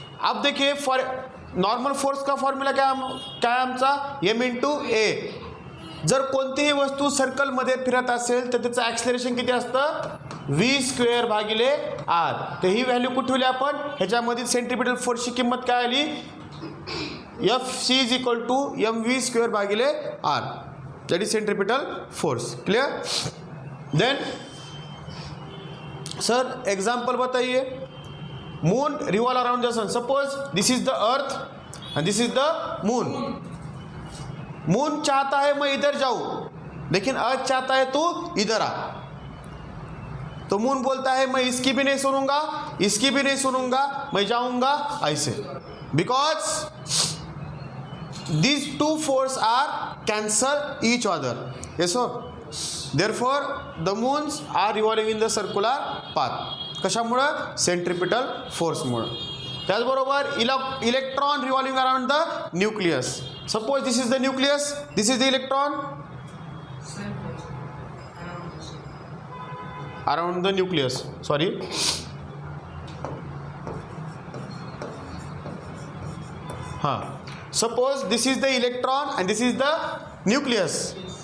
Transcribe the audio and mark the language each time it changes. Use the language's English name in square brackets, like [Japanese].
[Hindi] अब देखिए, for normal force का फॉर्म्युला क्या है आमचा, [English] M into a. [Marathi] जर कोणतीही वस्तू सर्कलमध्ये फिरत असेल तर त्याचं ॲक्सिलरेशन किती असतं, व्ही स्क्वेअर भागिले आर. तर ही व्हॅल्यू कुठे ठेवली आपण, ह्याच्यामध्ये सेंट्रिपिटल फोर्सची किंमत काय आली, [English] F C is equal to M V square [Marathi] भागिले R, [English] That is centripetal force. [Hindi] Clear. Then sir example बताइए. [English] Moon revolve around the sun. Suppose this is the earth and this is the moon. [Hindi] Moon चाहता है मैं इधर जाऊं, लेकिन अर्थ चाहता है तू इधर आ. तो मून बोलता है मैं इसकी भी नहीं सुनूंगा, इसकी भी नहीं सुनूंगा, मैं जाऊंगा ऐसे. [English] Because these two forces are cancel each other. Yes or? Therefore the moons are revolving in the circular path. [Marathi] कशामुळं, सेंट्रिपिटल फोर्समुळं. त्याचबरोबर [English] Electron revolving around the nucleus. Suppose this is the nucleus, this is the electron around the nucleus. Sorry, हाँ, suppose this is the electron and this is the nucleus.